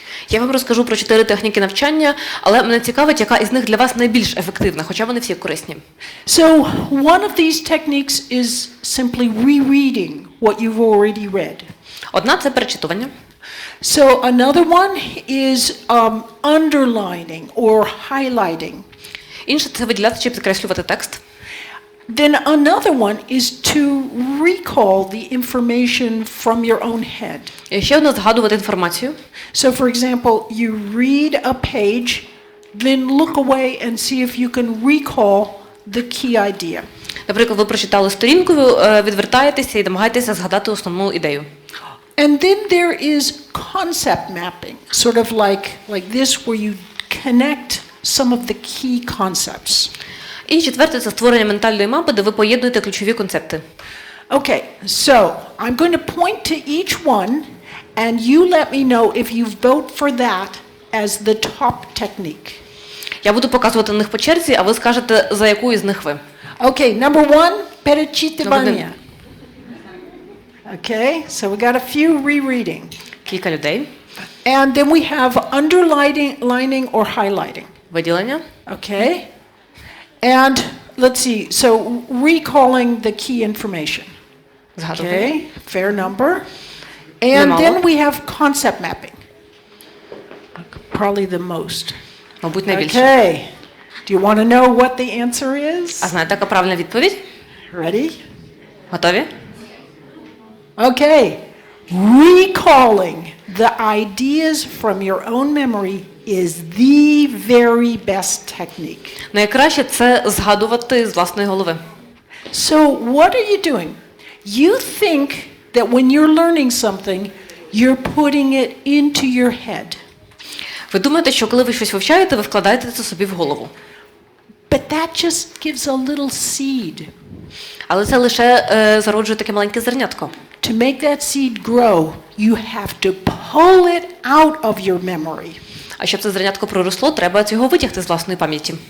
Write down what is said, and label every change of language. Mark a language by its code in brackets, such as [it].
[uk] Я вам розкажу про 4 техніки навчання, але мене цікавить, яка із них для вас найбільш ефективна, хоча вони всі корисні. [en] So one of these techniques is simply rereading what you've already read. [uk] Одна – це перечитування. [en] So another one is underlining or highlighting. [uk] Інше – це виділяти чи підкреслювати текст. [en] Then another one is to recall the information from your own head. [uk] І ще одна – згадувати інформацію. [en] So for example, you read a page, then look away and see if you can recall the key idea. [uk] Наприклад, ви прочитали сторінку, відвертаєтеся і намагаєтеся згадати основну ідею. [en] And then there is concept mapping, sort of like this, where you connect some of the key concepts. [uk] І четверте – це створення ментальної мапи, де ви поєднуєте ключові концепти. [en] Okay, so I'm going to point to each one, and you let me know if you vote for that as the top technique. [uk] Я буду показувати на них по черзі, а ви скажете, за яку із них ви. [en] Okay, number 1, [ru] перечитывание. [en] Okay, so we got a few rereading. [uk] Кілька людей. [en] And then we have underlining or highlighting. [uk] Виділення. [en] Okay? And let's see, so recalling the key information. [uk] Згадувати. [en] Okay, fair number. And then we have concept mapping. Probably the most. [uk] Мабуть, найбільше. [en] Okay. Do you want to know what the answer is? [uk] А знаєте, яка правильна відповідь? [en] Ready? [uk] Готові? [en] Okay. Recalling the ideas from your own memory is the very best technique. [uk] Найкраще – це згадувати з власної голови. [en] So what are you doing? You think that when you're learning something, you're putting it into your head. [uk] Ви думаєте, що коли ви щось вивчаєте, ви вкладаєте це собі в голову. [en] But that just gives a little seed. [uk] Але це лише зароджує таке маленьке зернятко. [en] To make that seed grow, you have to pull it out of your memory. [uk] А щоб це зернятко проросло, треба його витягти з власної пам'яті.